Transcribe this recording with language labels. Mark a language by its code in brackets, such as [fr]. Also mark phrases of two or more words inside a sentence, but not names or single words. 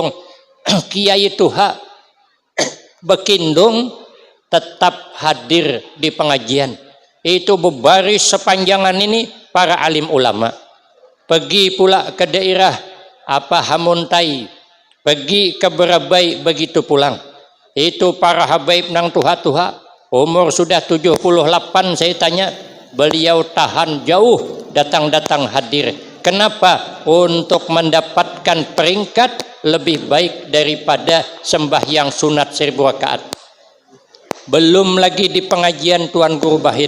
[bjn] Kiai tuha bekindong tetap hadir di pengajian. Itu berbaris sepanjangan ini para alim ulama. Pergi pula ke daerah Hamuntai, pergi ke Berabai begitu pulang. Itu para habaib nang tuha-tuha, [id] umur sudah 78 saya tanya, beliau tahan jauh datang-datang hadir. Kenapa? Untuk mendapatkan peringkat lebih baik daripada sembahyang sunat 1000 rakaat. Belum lagi di pengajian Tuan Guru Bahit.